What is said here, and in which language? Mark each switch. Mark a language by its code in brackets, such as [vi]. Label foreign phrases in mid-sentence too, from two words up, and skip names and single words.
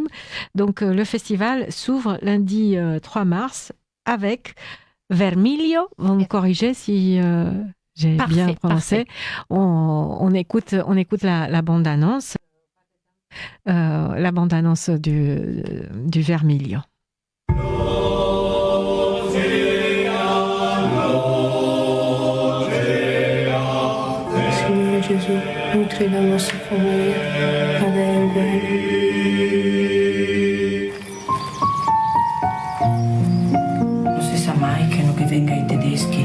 [fr] Donc, le festival s'ouvre lundi 3 mars avec Vermiglio. Vous me corrigez si... j'ai bien prononcé. On écoute la bande-annonce. La bande-annonce du Vermiglio. [it] Signore Gesù, nutri la nostra famiglia, avere il bene. Non si sa mai che venga i tedeschi.